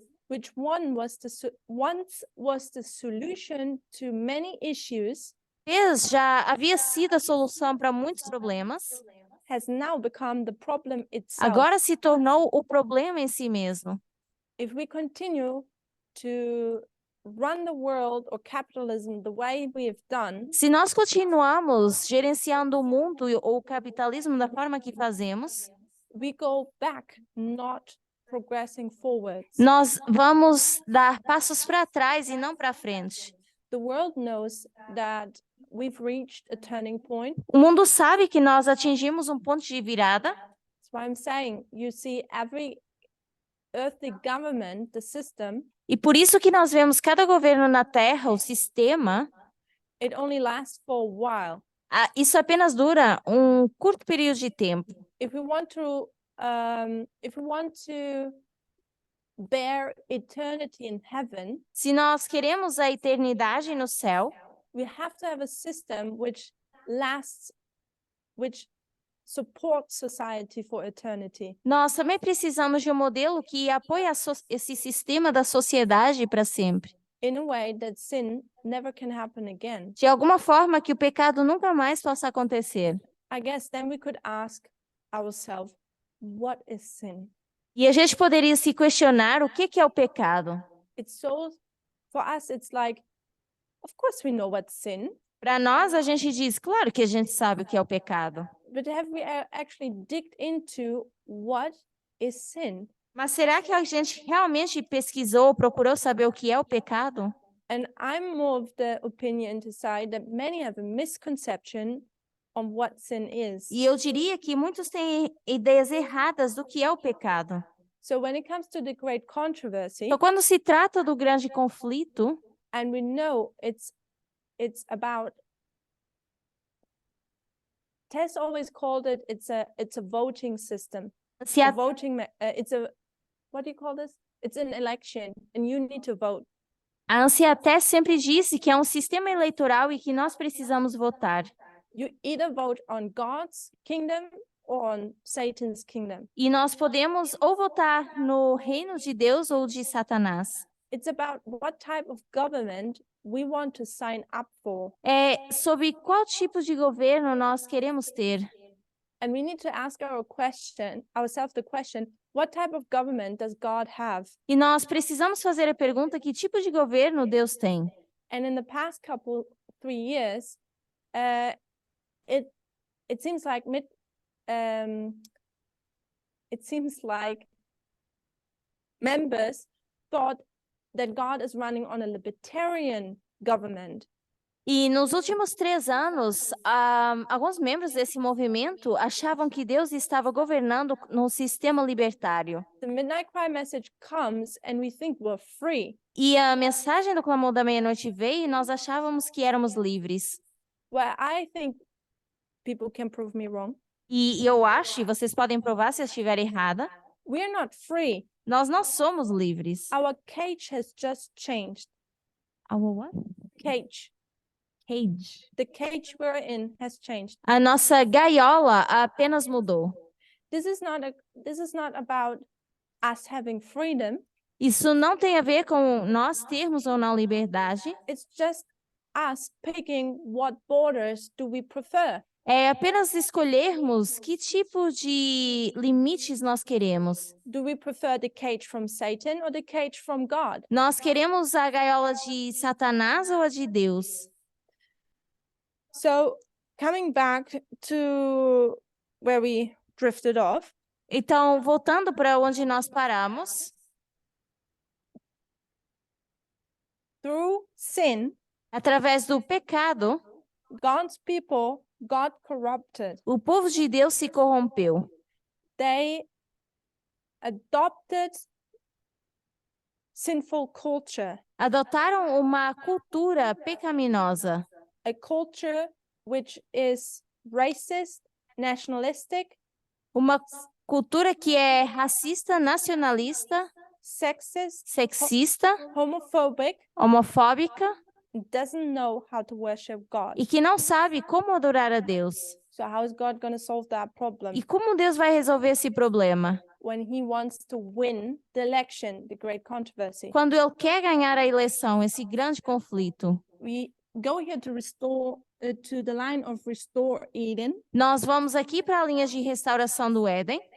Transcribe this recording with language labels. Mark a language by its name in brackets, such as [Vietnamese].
[English] which once was the solution to many issues, [Portuguese] já havia sido a solução para muitos problemas, [English] has now become the problem itself. [Portuguese] agora se tornou o problema em si mesmo. [English] If we continue to run the world or capitalism the way we have done, [Portuguese] Se nós continuarmos gerenciando o mundo ou o capitalismo da forma que fazemos, [English] we go back, not progressing forwards. [Portuguese] nós vamos dar passos para trás e não para frente. [English] The world knows that we've reached a turning point. [Portuguese] O mundo sabe que nós atingimos um ponto de virada. [English] That's why I'm saying you see every earthly government, the system, [Portuguese] E por isso que nós vemos cada governo na Terra, o sistema, [English] it only lasts for a while. [Portuguese] isso apenas dura um curto período de tempo. [English] If we want to bear eternity in heaven, [Portuguese] Se nós queremos a eternidade no céu, [English] we have to have a system which lasts, which supports society for eternity. [Portuguese] nós também precisamos de um modelo que apoie esse sistema da sociedade para sempre. [English] in a way that sin never can happen again. [Portuguese] De alguma forma que o pecado nunca mais possa acontecer. [English] I guess then we could ask ourselves, what is sin? [Portuguese] E a gente poderia se questionar o que é o pecado. [English] It's so, for us, it's like, of course we know what's sin, [Portuguese] Para nós, a gente diz, claro que a gente sabe o que é o pecado. [English] but have we actually digged into what is sin? [Portuguese] Mas será que a gente realmente pesquisou, procurou saber o que é o pecado? [English] And I'm more of the opinion to say that many have a misconception on what sin is. [Portuguese] E eu diria que muitos têm ideias erradas do que é o pecado. [English] So when it comes to the great controversy, [Portuguese] Então, quando se trata do grande conflito, [English] and we know it's about, Tess always called it, it's a voting system. [Portuguese] se A a, [English] voting, it's a, what do you call this? It's an election and you need to vote. [Portuguese] a Anciaté sempre disse que é um sistema eleitoral e que nós precisamos votar. [English] You either vote on God's kingdom or on Satan's kingdom. [Portuguese] E nós podemos ou votar no reino de Deus ou de Satanás. [English] It's about what type of government we want to sign up for. [Portuguese] É sobre qual tipo de governo nós queremos ter. [English] And we need to ask ourselves the question, what type of government does God have? [Portuguese] E nós precisamos fazer a pergunta: que tipo de governo Deus tem? [English] And in the past 3 years, it seems like members thought that God is running on a libertarian government. [Portuguese] E nos últimos 3 anos, alguns membros desse movimento achavam que Deus estava governando num sistema libertário. [English] The Midnight Cry message comes and we think we're free. [Portuguese] E a mensagem do Clamor da Meia-Noite veio e nós achávamos que éramos livres. [English] Well, I think people can prove me wrong. [Portuguese] E eu acho, e vocês podem provar se eu estiver errada, [English] We're not free. [Portuguese] nós não somos livres. [English] Our cage has just changed. Our what? Cage. Cage. The cage we're in has changed. [Portuguese] A nossa gaiola apenas mudou. [English] This is not about us having freedom. [Portuguese] Isso não tem a ver com nós termos ou não liberdade. [English] It's just us picking what borders do we prefer. [Portuguese] É apenas escolhermos que tipo de limites nós queremos. [English] Do we prefer the cage from Satan or the cage from God? [Portuguese] Nós queremos a gaiola de Satanás ou a de Deus? [English] So, coming back to where we drifted off. [Portuguese] Então, voltando para onde nós paramos, [English] through sin, [Portuguese] através do pecado, [English] God's people got corrupted. [Portuguese] o povo de Deus se corrompeu. [English] They adopted sinful culture, [Portuguese] Adotaram uma cultura pecaminosa, [English] a culture which is racist, nationalistic, [Portuguese] uma cultura que é racista, nacionalista, [English] sexist, [Portuguese] sexista, [English] homophobic, [Portuguese] homofóbica [English] doesn't know how to worship God. [Portuguese] e que não sabe como adorar a Deus. [English] So how is God going to solve that problem [Portuguese] E como Deus vai resolver esse problema? [English] when he wants to win the election, the great controversy? [Portuguese] Quando Ele quer ganhar a eleição, esse grande conflito. [English] We go here to restore to the line of restore Eden, [Portuguese] Nós vamos aqui para a linha de restauração do Éden